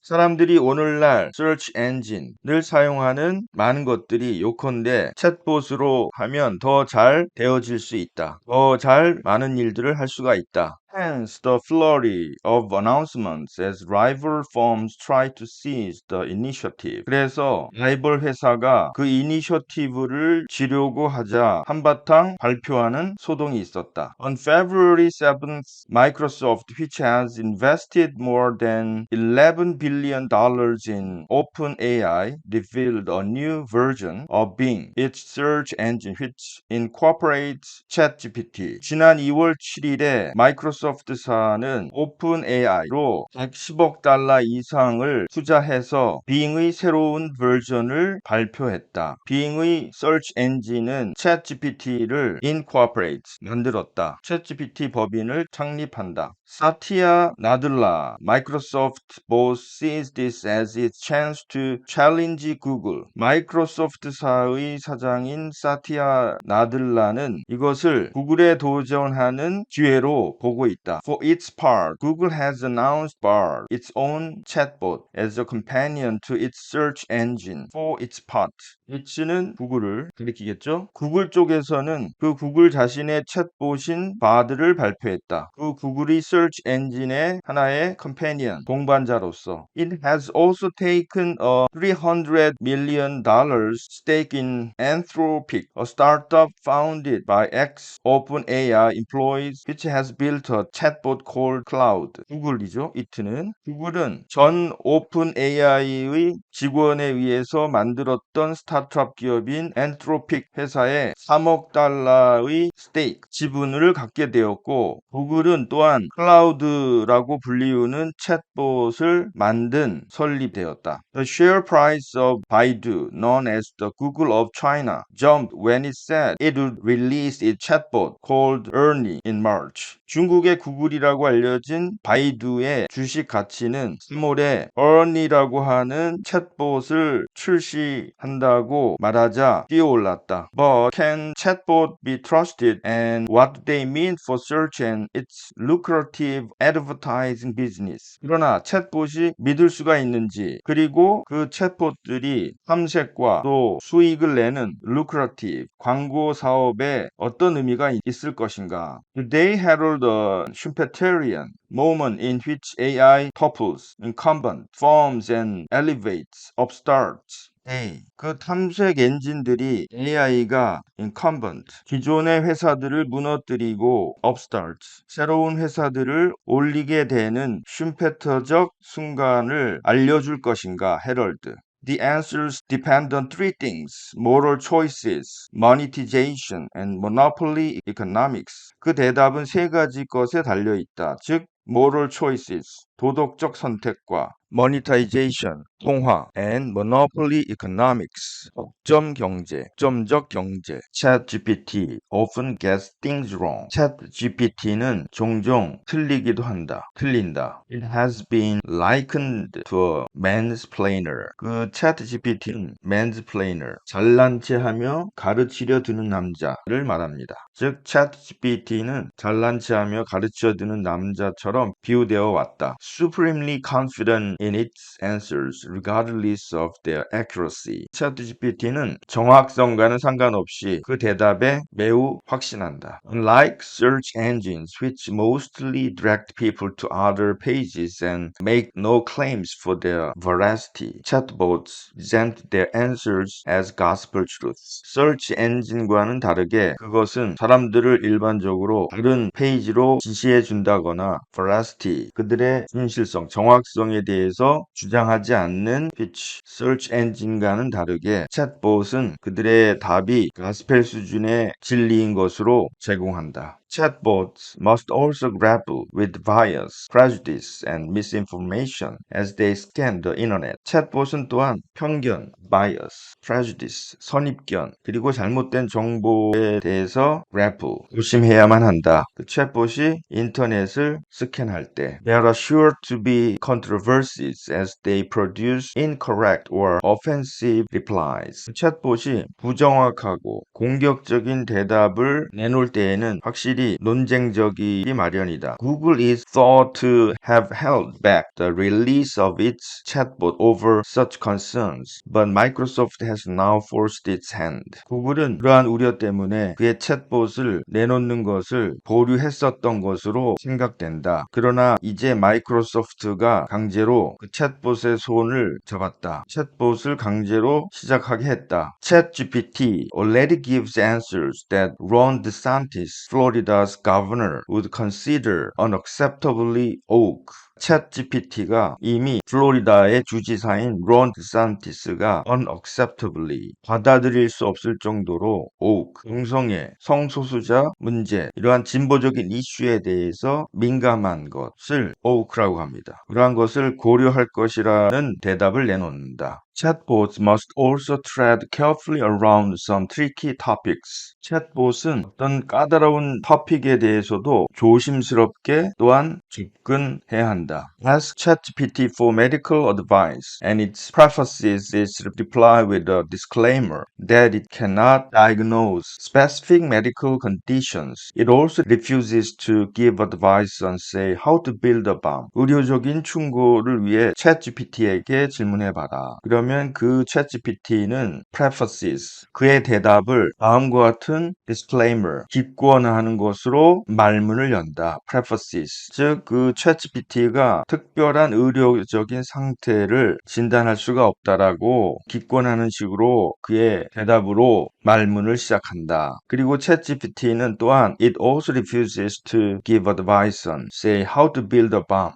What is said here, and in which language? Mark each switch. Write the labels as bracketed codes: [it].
[ko] 사람들이 오늘날 search engine을 사용하는 많은 것들이 요컨대 챗봇으로 하면 더 잘 되어질 수 있다. 더 잘 많은 일들을 할 수가 있다. [en] Hence, the flurry of announcements as rival firms try to seize the initiative. [ko] 그래서 라이벌 회사가 그 이니셔티브를 쥐려고 하자 한바탕 발표하는 소동이 있었다. [en] On February 7th, Microsoft, which has invested more than $11 billion in OpenAI, revealed a new version of Bing, its search engine, which incorporates ChatGPT. [ko] 지난 2월 7일에 마이크로소프트사는 오픈 AI로 110억 달러 이상을 투자해서 빙의 새로운 버전을 발표했다. 빙의 서치 엔진은 챗GPT를 incorporate 만들었다. 챗GPT 법인을 창립한다. [en] 사티아 나들라 마이크로소프트 boss sees this as its chance to challenge Google. [ko] 마이크로소프트사의 사장인 사티아 나들라는 이것을 구글에 도전하는 기회로 보고 있다. [en] For its part, Google has announced Bard, its own chatbot, as a companion to its search engine. For its part, it는 [ko] 구글을 가리키겠죠? 구글 쪽에서는 그 구글 자신의 챗봇인 바드를 발표했다. 그 구글이 search 엔진의 하나의 companion, 동반자로서. [en] It has also taken a $300 million stake in Anthropic, a startup founded by ex-OpenAI employees which has built a chatbot called Cloud. [ko] 구글이죠. 이트는 구글은 전 오픈AI의 직원에 의해서 만들었던 스타트업 기업인 엔트로픽 회사에 3억 달러의 스테이크 지분을 갖게 되었고 구글은 또한 클라우드라고 불리우는 챗봇을 만든 설립되었다. [en] The share price of Baidu, known as the Google of China, jumped when it said it would release its chatbot called Ernie in March. [ko] 중국의 구글이라고 알려진 바이두의 주식 가치는 3월에 Ernie라고 하는 챗봇을 출시한다고 말하자 뛰어올랐다. [en] But can chatbot be trusted and what do they mean for search and its lucrative advertising business? [ko] 그러나 챗봇이 믿을 수가 있는지 그리고 그 챗봇들이 탐색과 또 수익을 내는 lucrative 광고 사업에 어떤 의미가 있을 것인가? [en] They herald a Schumpeterian moment in which AI topples incumbent firms and elevates upstarts. [ko] 그 탐색 엔진들이 AI가 incumbent, 기존의 회사들을 무너뜨리고 upstarts, 새로운 회사들을 올리게 되는 슈페터적 순간을 알려줄 것인가, 헤럴드. [en] The answers depend on three things: moral choices, monetization, and monopoly economics. [ko] 그 대답은 세 가지 것에 달려 있다. 즉, [en] moral choices, [ko] 도덕적 선택과 monetization, 통화, and monopoly economics, 독점 경제, 점적 경제. [en] ChatGPT often gets things wrong. [ko] ChatGPT는 종종 틀리기도 한다. 틀린다. [en] It has been likened to a mansplainer. [ko] 그 ChatGPT는 mansplainer, 잘난 체하며 가르치려 드는 남자를 말합니다. 즉 ChatGPT는 잘난 체하며 가르치려 드는 남자처럼 비유되어 왔다. [en] supremely confident in its answers regardless of their accuracy. [ko] ChatGPT는 정확성과는 상관없이 그 대답에 매우 확신한다. [en] Unlike search engines which mostly direct people to other pages and make no claims for their veracity, chatbots present their answers as gospel truths. [ko] search 엔진과는 다르게 그것은 사람들을 일반적으로 다른 페이지로 지시해 준다거나 veracity, 그들의 진실성, 정확성에 대해서 주장하지 않는 pitch. search 엔진과는 다르게 챗봇은 그들의 답이 가스펠 수준의 진리인 것으로 제공한다. [en] Chatbots must also grapple with bias, prejudice, and misinformation as they scan the internet. [ko] 챗봇은 또한 편견, bias, prejudice, 선입견, 그리고 잘못된 정보에 대해서 grapple, 조심해야만 한다. 그 챗봇이 인터넷을 스캔할 때 [en] There are sure to be controversies as they produce incorrect or offensive replies. [ko] 챗봇이 부정확하고 공격적인 대답을 내놓을 때에는 확실히 논쟁적이기 마련이다. [en] Google is thought to have held back the release of its chatbot over such concerns, but Microsoft has now forced its hand. [ko] 구글은 그러한 우려 때문에 그의 챗봇을 내놓는 것을 보류했었던 것으로 생각된다. 그러나 이제 마이크로소프트가 강제로 그 챗봇의 손을 잡았다. 챗봇을 강제로 시작하게 했다. [en] ChatGPT already gives answers that Ron DeSantis, Florida's governor, would consider unacceptably oak. [ko] 챗GPT가 이미 플로리다의 주지사인 론 디산티스가 unacceptably 받아들일 수 없을 정도로 oak, 동성애, 성소수자 문제, 이러한 진보적인 이슈에 대해서 민감한 것을 oak라고 합니다. 그러한 것을 고려할 것이라는 대답을 내놓는다. [en] Chatbots must also tread carefully around some tricky topics. [ko] 챗봇은 어떤 까다로운 토픽에 대해서도 조심스럽게 또한 접근해야 한다. [en] Ask ChatGPT for medical advice, and it prefaces its reply with a disclaimer that it cannot diagnose specific medical conditions. It also refuses to give advice on, say, how to build a bomb. [ko] 의료적인 충고를 위해 ChatGPT에게 질문해봐라. 그러면 그 ChatGPT는 prefaces, 그의 대답을 다음과 같은 disclaimer, 기권하는 것으로 말문을 연다. prefaces, 즉 그 ChatGPT가 특별한 의료적인 상태를 진단할 수가 없다라고 기권하는 식으로 그의 대답으로 말문을 시작한다. 그리고 ChatGPT는 또한 [en] it also refuses to give advice on, say, how to build a bomb.